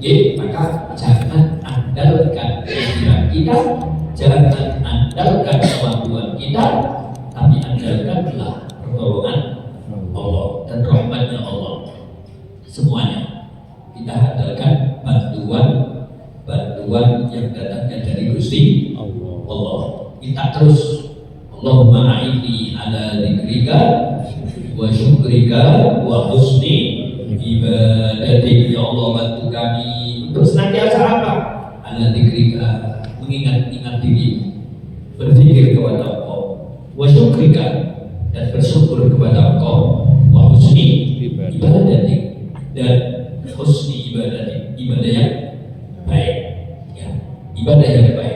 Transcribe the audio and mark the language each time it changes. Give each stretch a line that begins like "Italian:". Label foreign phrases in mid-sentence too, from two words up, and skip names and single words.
Indonesian: Jadi maka jangan andalkan pikiran kita, jangan andalkan kemampuan kita, tapi andalkanlah pertolongan Allah dan rahmatnya Allah. Semuanya kita andalkan bantuan yang datangnya dari Gusti Allah. Kita terus
Arabic: اللهم أعني على ذكرك وشكرك وحسن عبادتك.
Indonesian: Ya Allah, bantu kami untuk senantiasa apa?
Arabic: على ذكرك,
Indonesian: mengingat-ingat diri, berzikir kepada Engkau,
Arabic: وشكرك,
Indonesian: dan bersyukur kepada Engkau,
Arabic: وحسن عبادتك,
Indonesian: dan
Arabic: حسن عبادة,
Indonesian: ibadah yang baik, ya, ibadah yang baik.